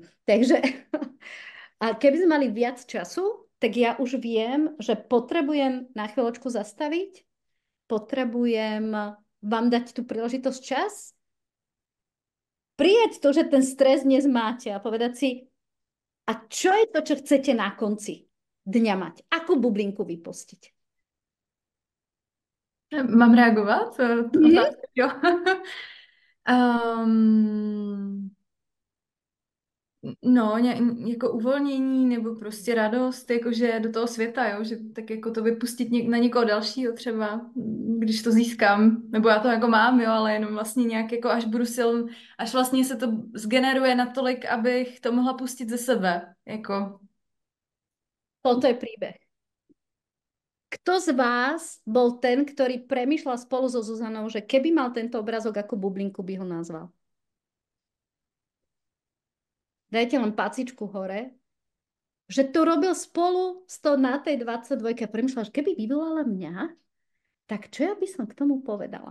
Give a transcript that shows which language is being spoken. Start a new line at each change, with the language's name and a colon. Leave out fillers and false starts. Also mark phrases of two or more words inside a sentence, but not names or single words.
Slovak: Takže a keby sme mali viac času, tak ja už viem, že potrebujem na chvíľočku zastaviť, potrebujem vám dať tú príležitosť čas, prijať to, že ten stres dnes máte a povedať si, a čo je to, čo chcete na konci dňa mať? Akú bublinku vypustiť?
Czech: Mám reagovat? Otázka, jo. No, jako uvolnění nebo prostě radost, jakože do toho světa, jo, že tak jako to vypustit na někoho dalšího třeba, když to získám, nebo já to jako mám, jo, ale jenom vlastně nějak jako až budu až vlastně se to zgeneruje natolik, abych to mohla pustit ze sebe, jako.
Slovak: Toto je príbeh. Kto z vás bol ten, ktorý premýšľal spolu so Zuzanou, že keby mal tento obrazok, ako bublinku by ho nazval? Dajte len pacičku hore. Že to robil spolu na tej 22 a premýšľal, že keby vyvolala mňa, tak čo ja by som k tomu povedala?